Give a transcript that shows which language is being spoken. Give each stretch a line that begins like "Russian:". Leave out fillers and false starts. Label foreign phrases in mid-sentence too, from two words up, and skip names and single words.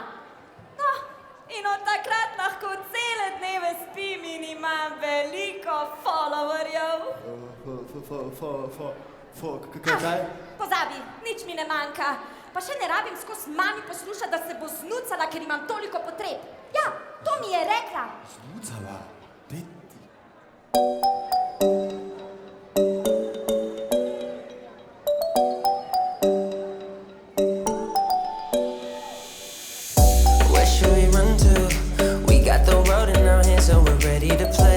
Slovenian: No, in od takrat lahko cele dneve spim in imam veliko followerjev. Kaj? Pozabi, nič mi ne manjka. Pa še ne rabim skozi mami poslušati, da se bo znucala, ker imam toliko potreb. Ja, to mi je rekla. Znucala?
English: Where should we run to? We got the road in our hands and we're ready to play.